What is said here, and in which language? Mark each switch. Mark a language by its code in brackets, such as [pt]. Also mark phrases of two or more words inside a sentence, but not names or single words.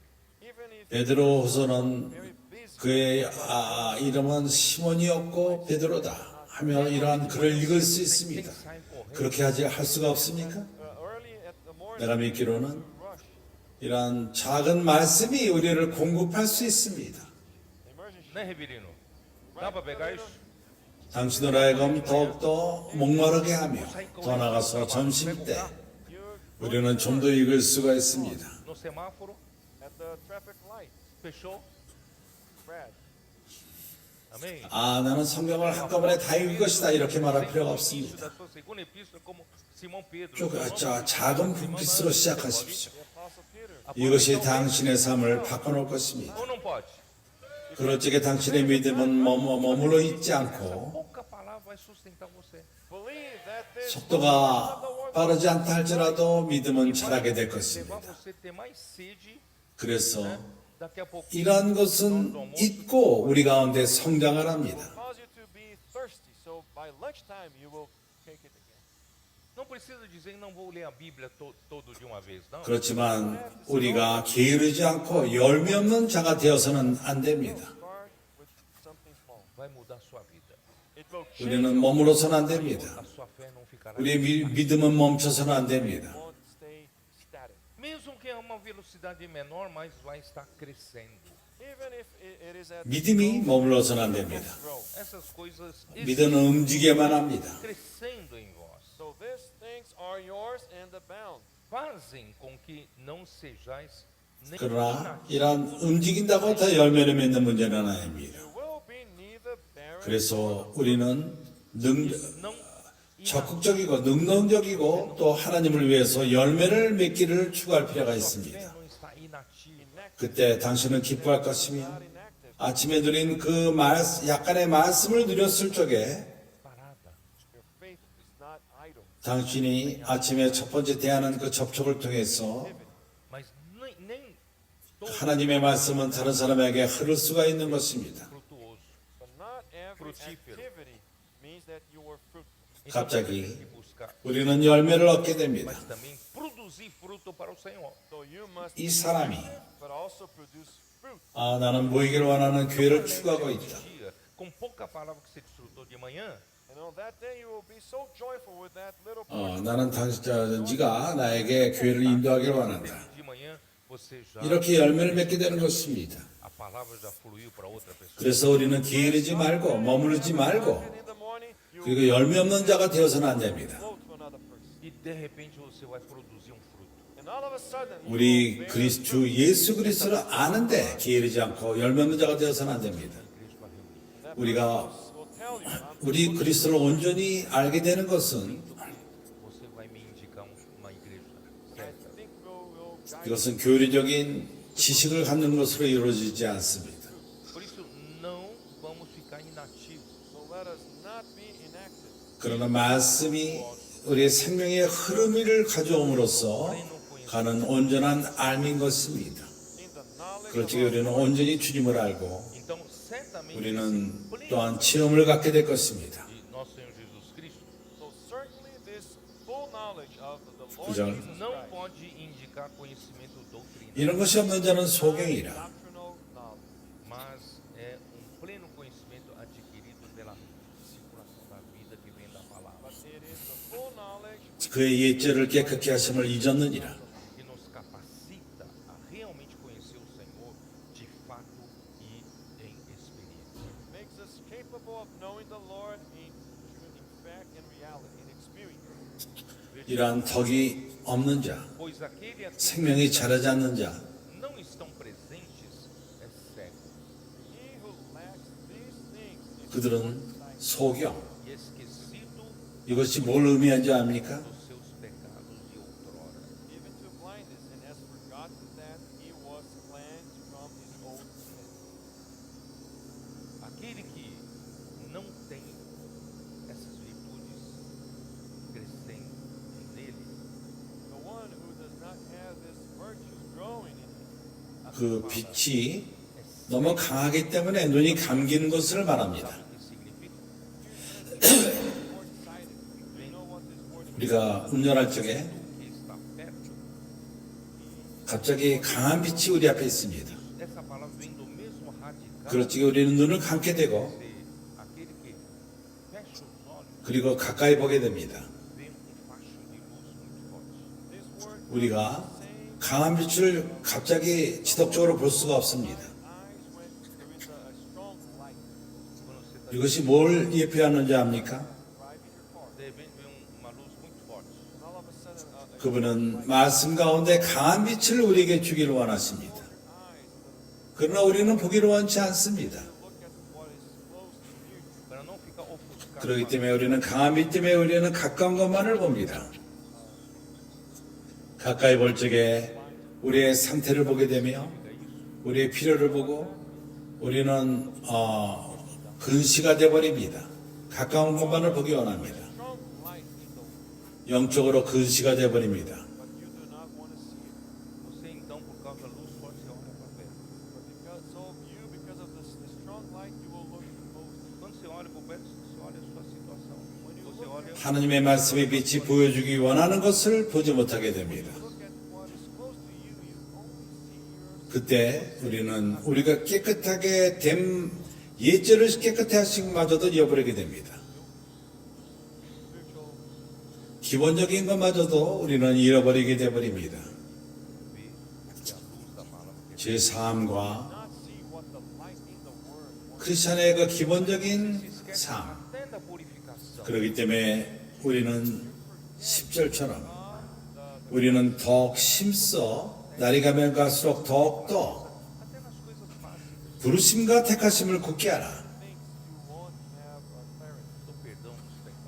[en] Even if [ko] 베드로후서는 [en] you're very busy, [ko] 그의 이름은 시몬이었고 베드로다 하며 이러한 글을 읽을 수 있습니다. [pt] Sai correndo. [ko] 그렇게 할 수가 없습니까? [en] early at the morning, [ko] 내가 믿기로는 [en] rush. [ko] 이러한 작은 말씀이 우리를 공급할 수 있습니다. [en] Emergency. [pt] Né, Reverino? Dá para pegar isso? [ko] 당신으로 하여금 더욱더 목마르게 하며 더 나가서 점심때 [en] You're [ko] 우리는 좀 더 읽을 수가 있습니다. [pt] No semáforo? [en] at the traffic light. [pt] Fechou? Brad, Amém? [ko] 나는 성경을 한꺼번에 다 읽을 것이다 이렇게 말할 필요가 [pt] No início [ko] 없습니다. [pt] da sua segunda epístola, como Simão Pedro. [ko] 작은 불빛으로 시작하십시오. [en] the Apostle Peter. [ko] 이것이 당신의 삶을 바꿔놓을 것입니다. [pt] Ou não pode? [ko] 그럴 적에 당신의 믿음은 머물러 있지 않고 [pt] Pouca palavra vai sustentar você. [en] Believe that this [ko] 속도가 빠르지 않다 할지라도 믿음은 자라게 될 [pt] Levar [ko] 것입니다. [pt] você a ter mais sede, [ko] 그래서 [pt] daqui a pouco. [ko] 이러한 것은 잊고 우리 가운데 성장을 합니다. [en] cause you to be thirsty. So by lunchtime you will take it again. [pt] Não precisa dizer que não vou ler a Bíblia todo de uma vez, não. [ko] 그렇지만 우리가 게으르지 않고 열매 없는 자가 되어서는 안 됩니다. [en] Start with something small. [pt] Vai mudar a sua vida. [en] It will change [ko] 우리는 머물러서는 안 됩니다. [pt] A sua fé não ficará. [ko] 우리의 믿음은 멈춰서는 안 됩니다. [en] won't stay static. [pt] Mesmo que a uma velocidade menor, mas vai estar crescendo. [en] Even if it is at [ko] 믿음이 머물러서는 안 됩니다. [en] grow. [pt] Essas coisas [ko] 믿음은 움직여야만 합니다. [pt] crescendo em vós [en] So these things are yours and abound. [pt] fazem com que não sejais nem [ko] 그러나 이러한 움직인다고 다 열매를 맺는 문제는 아닙니다. [en] You will be neither barren [ko] 그래서 우리는 [pt] não [ko] 적극적이고 능동적이고 또 하나님을 위해서 열매를 맺기를 추구할 필요가 [pt] fé [ko] 있습니다. [pt] não está inativa. [ko] 그때 당신은 기뻐할 것이며 [en] inactive. [ko] 아침에 누린 그 약간의 말씀을 누렸을 적에 [pt] Parada. [en] Your faith is not idle. [ko] 당신이 아침에 첫 번째 대하는 그 접촉을 통해서 [pt] Mas nem todo [ko] 하나님의 말씀은 다른 사람에게 흐를 수가 있는 것입니다. [pt] frutuoso. [en] But not every [pt] Frutífero. [en] activity means that you were fruitful. [pt] Então, [ko] 갑자기 [pt] temos que buscar, [ko] 우리는 열매를 얻게 됩니다. [pt] mas também produzir fruto para o Senhor. [en] So you must [ko] 이 사람이 [en] but also produce fruit. [ko] 나는 모이기를 원하는 교회를 추구하고 있다. [pt] Dia, com pouca palavra que você desfrutou de manhã, [en] And on that day you will be so joyful with that little [ko] 나는 네가 나에게 교회를 인도하기를 원한다. [pt] de manhã você já [ko] 이렇게 열매를 맺게 되는 것입니다. [pt] a palavra já fluiu para outra pessoa. [ko] 그래서 우리는 게으르지 말고 머무르지 말고 [en] And in the morning you will [ko] 그리고 열매 없는 자가 되어서는 안 됩니다. [en] flow to another person. [pt] E de repente você vai produzir um fruto. [en] And all of a sudden you [ko] 우리 [en] will bear [ko] 주 예수 그리스도를 아는데 게으르지 않고 열매 없는 자가 되어서는 안 됩니다. [en] that [ko] 우리가 [en] will tell you I'm [ko] 우리 그리스도를 온전히 알게 되는 것은 [pt] Você vai me indicar uma igreja [en] I [pt] certa. [en] think will guide [ko] 이것은 교리적인 지식을 갖는 것으로 이루어지지 않습니다. [pt] Por isso não vamos ficar inativos. [en] so let us not be inactive. [ko] 그러나 말씀이 우리의 생명의 흐름을 가져옴으로써 가는 온전한 알민 것입니다. [en] In the knowledge [ko] 그렇지 우리는 온전히 주님을 알고 [pt] Então, certamente [ko] 우리는 [pt] esse [ko] 또한 체험을 갖게 될 것입니다. [pt] de nosso Senhor Jesus Cristo [en] so certainly this full knowledge of the Lord [ko] 그죠? [pt] Jesus não Christ, pode indicar conhecimento doutrinário, [ko] 이런 것이 없는 자는 소경이라. [en] doctrinal knowledge, [pt] mas é pleno conhecimento adquirido pela circulação da vida que vem da palavra, [en] but it is the full knowledge [ko] 그의 옛죄를 깨끗게 하심을 잊었느니라. [pt] que nos capacita a realmente conhecer o Senhor de fato e em experiência. [en] makes us capable of knowing the Lord in fact and reality, in experience. [ko] 이러한 덕이 없는 자, [pt] Pois aquele a quem [ko] 생명이 자라지 않는 자, [pt] não estão presentes é cego [en] He who lacks these things is [ko] 그들은 소경. [pt] e esquecido [ko] 이것이 뭘 의미하는지 압니까? [pt] dos seus pecados de outrora. [en] given to blindness and has forgotten that he was cleansed from his old sin. [pt] Aquele que não tem essas virtudes crescendo nele, [en] The one who does not have this virtue growing in him [ko] 그 빛이 너무 강하기 때문에 눈이 감기는 것을 말합니다. [pt] sabe o que significa? [en] short-sighted. Do you know what this word [ko] 우리가 운전할 적에 [pt] Que está perto. [ko] 갑자기 강한 빛이 우리 앞에 있습니다. [pt] Essa palavra vem do mesmo radical [ko] 그렇지 우리는 눈을 감게 되고 [pt] de aquele que fecha os olhos, [ko] 그리고 가까이 보게 됩니다. [pt] vê facho de luz muito forte. [en] this word [ko] 우리가 강한 빛을 갑자기 지속적으로 볼 수가 없습니다. [en] eyes when there is a strong light [pt] Quando você está [ko] 이것이 뭘 예표하는지 압니까? [en] driving your car. [pt] de repente vê uma luz muito forte. [en] And all of a sudden a [ko] 그분은 말씀 가운데 강한 빛을 우리에게 주기를 원하십니다. [en] eyes [ko] 그러나 우리는 보기를 원치 않습니다. [en] look at what is close to you. [pt] Para não ficar ofuscado. [ko] 그렇기 때문에 우리는 강한 빛 때문에 우리는 가까운 것만을 봅니다. 가까이 볼 적에 우리의 상태를 보게 되며 우리의 필요를 보고 우리는 근시가 되어버립니다. 가까운 것만을 보기 원합니다. [en] Strong light in the [ko] 영적으로 근시가 되어버립니다. [en] but you do not want to see it. [pt] Você então, por causa da luz forte, você olha para perto. [en] But because of this strong light, you will look close. [pt] Quando você olha para perto, você olha a sua situação. [en] When you [pt] Você você olha, [ko] 하나님의 말씀의 빛이 보여주기 원하는 것을 보지 못하게 됩니다. [en] look at what is close to you, you only see your [ko] 그때 우리는 우리가 깨끗하게 됨 예절을 깨끗해 하신 것마저도 잃어버리게 됩니다. [en] spiritual [ko] 기본적인 것마저도 우리는 잃어버리게 되어버립니다. [pt] vê que a luz da palavra que [ko] 제 삶과 [en] not see what the light in the word wants. [ko] 크리스천의 그 기본적인 [pt] esquece [ko] 삶. [pt] até da purificação. [ko] 그렇기 때문에 우리는 10절처럼 우리는 더욱 힘써 날이 가면 갈수록 더욱더 [pt] Até nas coisas básicas [ko] 부르심과 택하심을 굳게 하라. [en] Things you won't have clarity. [pt] do perdão dos pecados.